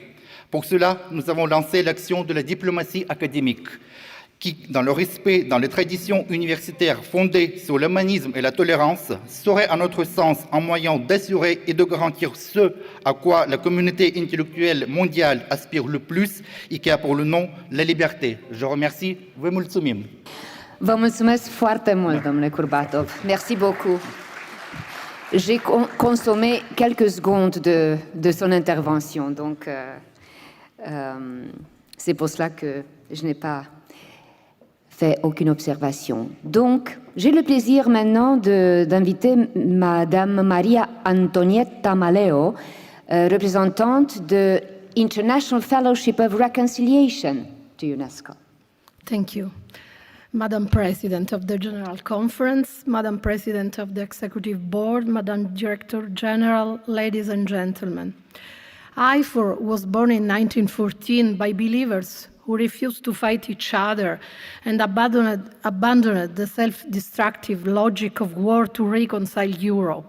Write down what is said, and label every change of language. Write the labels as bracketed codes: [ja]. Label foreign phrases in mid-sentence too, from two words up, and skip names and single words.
[fr] Pour cela, nous avons lancé l'action de la diplomatie académique, qui, dans le respect dans les traditions universitaires fondées sur l'humanisme et la tolérance, serait à notre sens un moyen d'assurer et de garantir ce à quoi la communauté intellectuelle mondiale aspire le plus et qui a pour le nom la liberté. Je remercie. [ro] Vă mulțumim. Vă mulțumesc foarte mult, domnule Curbatov. [fr] Merci beaucoup. J'ai consommé quelques secondes de son intervention, donc c'est pour cela que je n'ai pas fait aucune observation. Donc, j'ai le plaisir maintenant d'inviter Madame Maria Antonietta Maleo, représentante de [en] International Fellowship of Reconciliation to UNESCO. Thank you. Madam President of the General Conference, Madam President of the Executive Board, Madam Director General, ladies and gentlemen. IFOR was born in 1914 by believers who refused to fight each other and abandoned the self-destructive logic of war to reconcile Europe.